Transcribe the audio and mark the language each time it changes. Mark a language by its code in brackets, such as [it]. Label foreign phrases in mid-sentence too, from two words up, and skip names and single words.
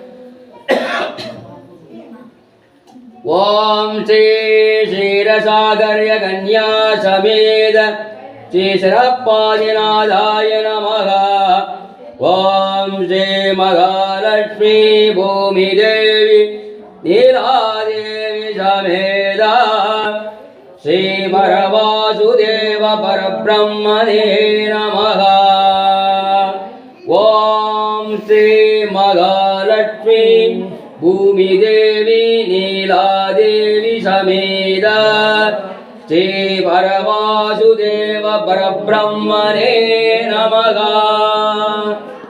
[sa] ॐ श्री क्षीरसागर्य कन्या समेत श्री सिरप्पादिनाथाय नमः. ॐ श्री महालक्ष्मी भूमि देवी नीलादेवी समेत श्री परवासुदेव परब्रह्मणे नमः। ओम श्री महालक्ष्मी भूमिदेवी नीलादेवी समेत श्री परवासुदेव परब्रह्मणे नमः।